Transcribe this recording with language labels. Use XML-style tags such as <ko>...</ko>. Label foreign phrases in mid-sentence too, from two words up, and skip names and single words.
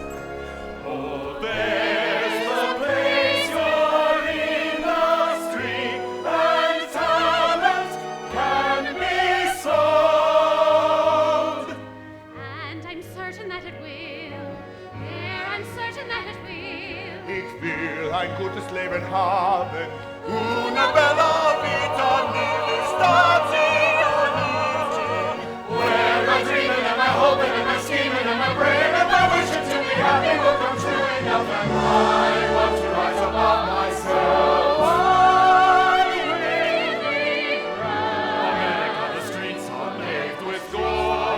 <en>Oh, there's the place your industry and talent can be sold. And I'm certain that it will. There, I'm certain that it will.</en> <de>Ich will ein gutes Leben haben.</de> <it>Una bella vita nelle stati uniti.</it> <en>Where am I dreaming? Am I hoping? Am I scheming? Am I praying? Am I wishing to be happy? Will come true enough. And I want to rise above myself. America, the streets are paved with gold.</en>